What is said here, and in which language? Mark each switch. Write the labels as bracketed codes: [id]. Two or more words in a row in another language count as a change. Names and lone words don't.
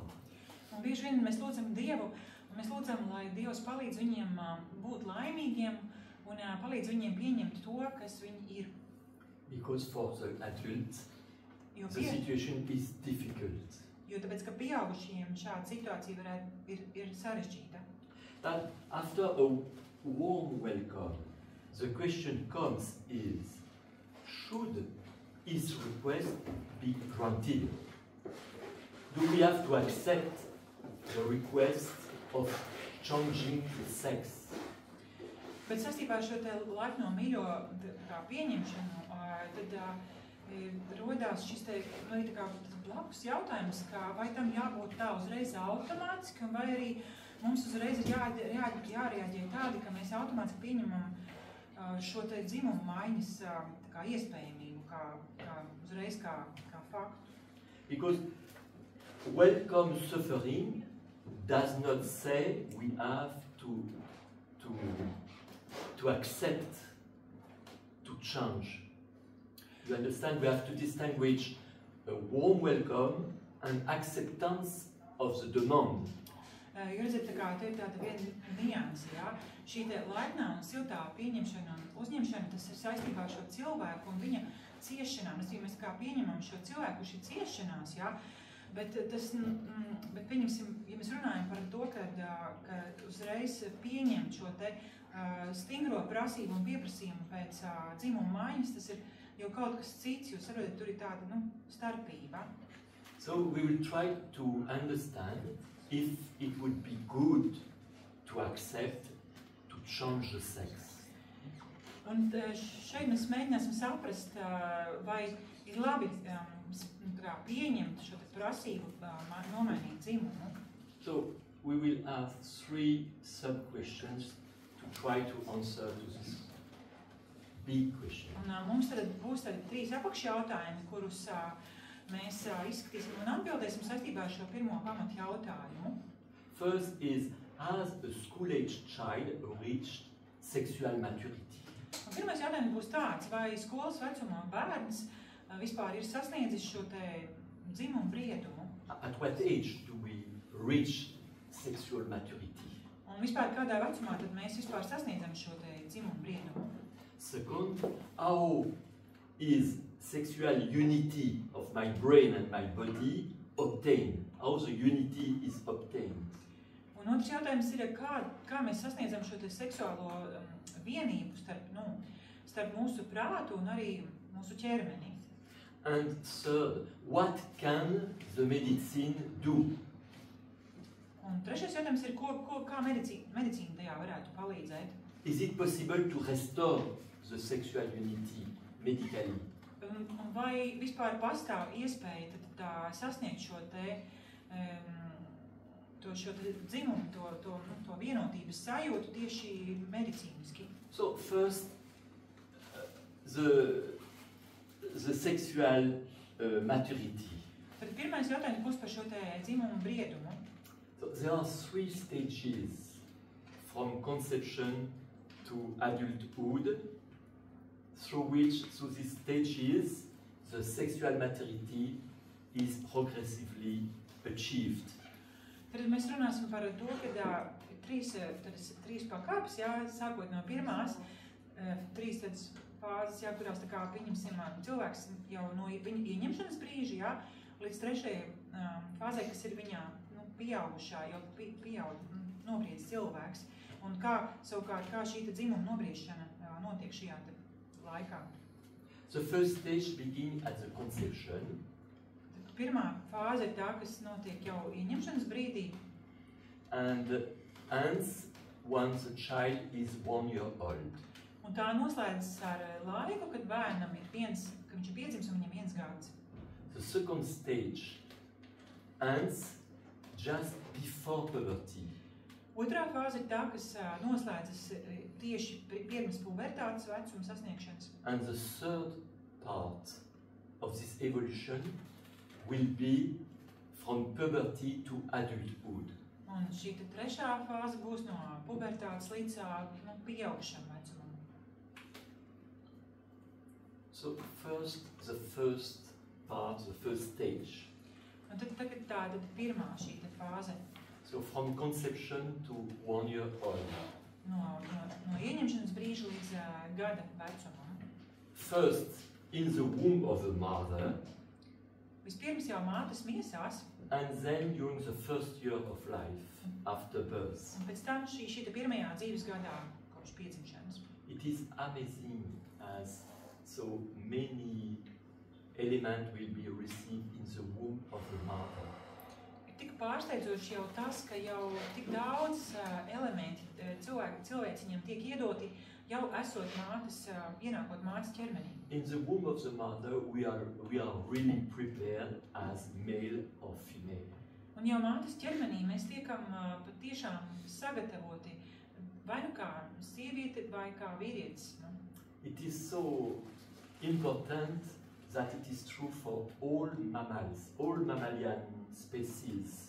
[lv] Un bieži vien mēs lūdzam Dievu, un mēs lūdzam, lai Dievs palīdz viņiem būt laimīgiem un palīdz viņiem pieņemt to, kas viņi ir. [en] Because for the adult, the situation is difficult. [lv] Jo tāpēc, ka pieaugušiem šāda situācija ir sarežģīta. [en] But after a warm welcome, the question comes is, should his request be granted? Do we have to accept the request of changing the sex? [lv] Bet saistībā ar šo te laipno mīļo pieņemšanu, tad rodās šis te, vai tā kā blakus jautājums, ka vai tam jābūt tā uzreiz automātiski, vai arī mums uzreiz ir jārēģē tādi, ka mēs automātiski pieņemam šo te dzimumu maiņas tā kā iespējamību, kā uzreiz kā faktu. [en] Because welcome suffering does not say we have to accept, to change. You understand? We have to distinguish a warm welcome and acceptance of the demand. [lv] Jūs redzat, tā kā te ir tāda viena nianse, jā? Šī te laipnā un siltā pieņemšana un uzņemšana, tas ir saistībā ar šo cilvēku un viņa ciešanām. Mēs kā pieņemam šo cilvēku, kurš ir ciešanās, jā? Bet pieņemsim, ja mēs runājam par to, ka uzreiz pieņemt šo te stingro prasību un pieprasījumu pēc dzimuma maiņas, tas ir jau kaut kas cits, jūs saprotat, tur ir tāda, starpība. [en] So we will try to understand if it would be good to accept, to change the sex. [lv] Un šeit mēs mēģināsim saprast, vai ir labi pieņemt šo prasību nomainīt dzimumu. [en] So we will have 3 sub-questions to try to answer to this big question. [lv] Un mums tad būs 3 apakšjautājumi, kurus mēs izskatīsim un atbildēsim saistībā ar šo pirmo pamatu jautājumu. [en] First is, has a school-age child reached sexual maturity? [lv] Un pirmais jautājums būs tāds, vai skolas vecumā bērns vispār ir sasniedzis šo te dzimumu briedumu? [en] At what age do we reach sexual maturity? [lv] Un vispār kādā vecumā tad mēs vispār sasniedzam šo te dzimumu briedumu? [en] Second, how is sexual unity of my brain and my body obtained? How the unity is obtained? [lv] Un otrs jautājums ir, kā mēs sasniedzam šo te seksuālo vienību starp mūsu prātu un arī mūsu ķermeni. [en] And third, what can the medicine do? [lv] Un trešais jautājums ir, kā medicīna tajā varētu palīdzēt? [en] Is it possible to restore the sexual unity medically? [lv] Un vai vispār pastāv iespēja tad sasniegt šo te dzimumu, to vienotības sajūtu tieši medicīniski? [en] So first, the sexual maturity. [lv] Tad pirmais jautājums būs par šo te dzimumu briedumu. [en] So there are 3 stages from conception to adulthood, through these stages, the sexual maturity is progressively achieved. [lv] Tad mēs runāsim par to, ka trīs pakāpes, sākot no pirmās, 3 fāzes, kurās pieņemsim cilvēks jau no viņa ieņemšanas brīža, līdz 3. fāzē, kas ir viņa pieaugušā, jau nobriedis cilvēks. Un savukārt, kā šī dzimuma nobriešana notiek šajā laikā. [en] The first stage begins at the conception. [lv] Pirmā fāze ir tā, kas notiek jau ieņemšanas brīdī. [en] And ends once the child is 1 year old. [lv] Un tā noslēdzas ar laiku, kad bērnam ir kad viņš ir piedzimis un viņam 1 gads. [en] The second stage ends just before puberty. [lv] Otrā fāze ir tā, kas noslēdzas tieši pirms pubertātes vecuma sasniegšanas. [en] And the third part of this evolution will be from puberty to adulthood. [lv] Un šī trešā fāze būs no pubertātes līdz pieaugušam vecumam. [en] So the first part, the first stage. [lv] Un tad tagad pirmā šī fāze. [en] So from conception to 1 year old. [lv] No ieņemšanas brīža līdz gada vecumam. [en] First, in the womb of the mother. [lv] Vispirms jau mātes miesās. [en] And then during the first year of life, after birth. [lv] Un pēc tam šī pirmajā dzīves gadā, kopš piedzimšanas. [en] It is amazing as so many element will be received in the womb of the mother. [lv] Tik pārsteidzoši jau tas, ka jau tik daudz elementi cilvēciņam tiek iedoti, jau esot mātes, ienākot mātes ķermenī. [en] In the womb of the mother, we are really prepared as male or female. [lv] Un jau mātes ķermenī mēs tiekam patiešām sagatavoti vai nu kā sieviete vai kā vīrietis. Nu? [en] It is so important that it is true for all mammals, all mammalian species.